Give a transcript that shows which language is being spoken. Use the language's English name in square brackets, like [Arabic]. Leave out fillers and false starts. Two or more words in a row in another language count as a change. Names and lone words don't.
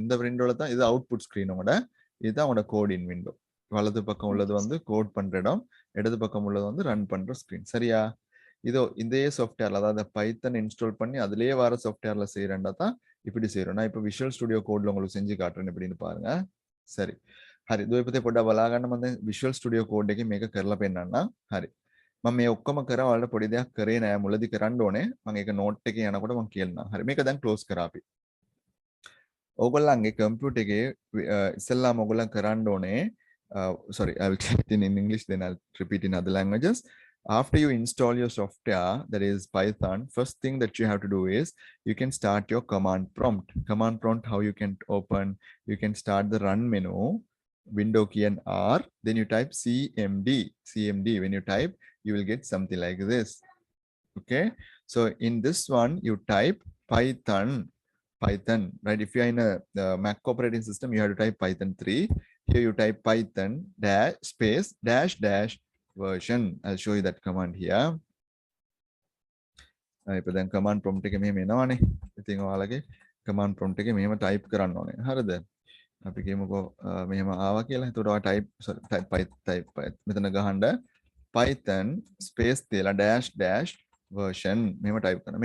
[Tamil] இந்த விண்டோல தான் இது [English] output screen, [Tamil] இதுதான் உங்களோட [English] code in window. [Tamil] வலது பக்கம் உள்ளது வந்து கோட் பண்ற இடம், இடது பக்கம் உள்ளது வந்து ரன் பண்ற ஸ்கிரீன். சரியா? இதோ இதே சாஃப்ட்வேர்ல அதாவது பைத்தன் இன்ஸ்டால் பண்ணி அதுலயே வர சாஃப்ட்வேர்ல செய்யறேன்டா தான் இப்படி செய்யறோம். நான் இப்போ விஷுவல் ஸ்டுடியோ கோட்ல உங்களுக்கு செஞ்சு காட்டுறேன் எப்படின்னு பாருங்க. [Sinhala] சரி හරි දුවපතේ පොඩ්ඩක් බලා ගන්න. මම දැන් Visual Studio Code එකේ මේක කරලා පෙන්නන්නම්. හරි. මම මේ ඔක්කොම කරා ඔයාලට පොඩි දෙයක් කරේ නෑ. මුලදී කරන්න ඕනේ. මම ඒක නෝට් එකේ යනකොට මම කියන්නම්. හරි. මේක දැන් ක්ලෝස් කරා අපි. ඕගොල්ලන්ගේ කම්පියුටර් එකේ ඉස්සෙල්ලාම ඕගොල්ලන් කරන්න ඕනේ [English] sorry, I will say it in English then I'll repeat in other languages. After you install your software, that is Python, first thing that you have to do is you can start your command prompt. Command prompt, how you can open, you can start the run menu, window key and R, then you type CMD. When you type, you will get something like this. Okay, so in this one you type Python, right? If you are in a Mac operating system, you have to type Python 3. Here you type Python space dash version. I'll show you that command here. [Sinhala] இப்போ දැන් [English] command prompt [Sinhala] එකේ මෙහෙම එනවනේ. ඉතින් ඔයාලගේ [English] command prompt [Sinhala] එකේ මෙහෙම type කරන්න ඕනේ. හරිද? අපි කියමුකෝ මෙහෙම ආවා කියලා. එතකොට ඔයා type මෙතන ගහන්න Python space තියලා [English] dash version [Sinhala] මෙහෙම type කරනවා.